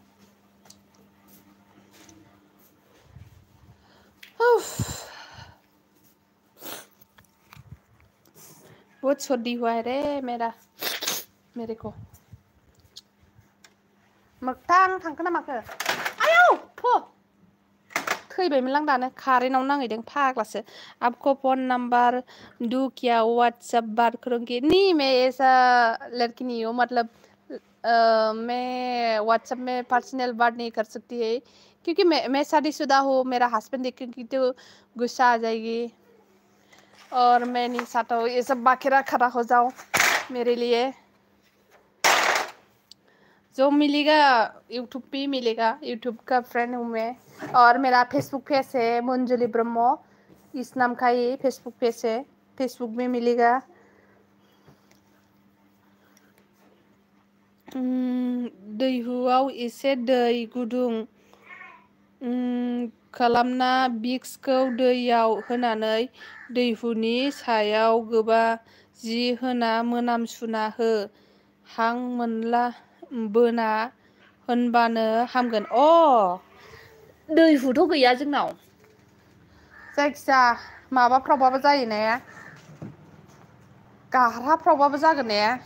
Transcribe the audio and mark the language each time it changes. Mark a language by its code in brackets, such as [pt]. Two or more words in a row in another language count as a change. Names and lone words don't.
[hi] उफ बहुत सर्दी हुआ है रे मेरे को [brx] मोगथां थांखो ना माखो आयौ फो थैबायमोनलां दानो कारेन्टआव नांहैदों फाग्लासो [hi] आपको फोन नंबर दू क्या व्हाट्सएप बात करूंगी नहीं मैं ऐसा लड़की नहीं हूँ मतलब मैं व्हाट्सएप में पर्सनल बात नहीं कर सकती है क्योंकि मैं शादीशुदा हूँ मेरा हस्बैंड देखेंगी तो गुस्सा आ जाएगी और मैं नहीं चाहता हूँ ये सब बाखेरा खड़ा हो जाओ मेरे लिए जो मिलेगा यूट्यूब पे मिलेगा यूट्यूब का फ्रेंड हूँ मैं और मेरा फेसबुक पेज है मंजुली ब्रह्म इस नाम का ही फेसबुक पेज है फेसबुक में मिलेगा [brx] दैहुआव एसे दै गुदुं खालामना बिक्सखौ दैयाव होनानै दैहुनि सायाव गोबा जि होना मोनामसुना हो हां मोनला बोना होनबानो हामगोन दैहुथ' गैया जोंनाव जायखिया माबाफ्रावबाबो जायो ने गारहाफ्रावबाबो जागोन ने